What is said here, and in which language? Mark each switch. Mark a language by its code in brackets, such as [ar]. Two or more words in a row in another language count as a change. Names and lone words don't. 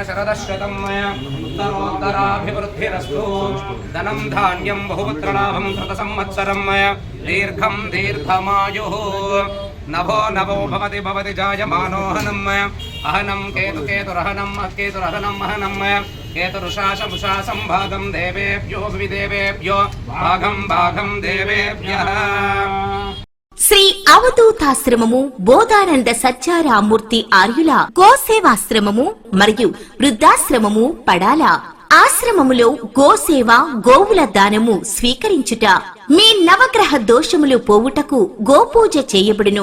[sa] शरदशतं उत्तरोत्तराभिवृद्धिरस्तु धनं धान्यं बहुपुत्रलाभं कृतसंवत्सरं दीर्घं दीर्घमायुः नभो नभो भवति भवति जायमानो हनम् अहनं केतुकेतुरहनम् केतुरहनम् अहनम् केतुरुषाशमुषासं भागं देवेभ्यो विदेवेभ्यो भागं भागं देवेभ्यः। [te] శ్రీ అవధూతాశ్రమము బోధానంద సత్యారామూర్తి ఆర్యుల గోసేవాశ్రమము మరియు వృద్ధాశ్రమము పడాల. ఆశ్రమములో గోసేవ గోవుల దానము స్వీకరించుట, మీ నవగ్రహ దోషములు పోవుటకు గోపూజ చేయబడును.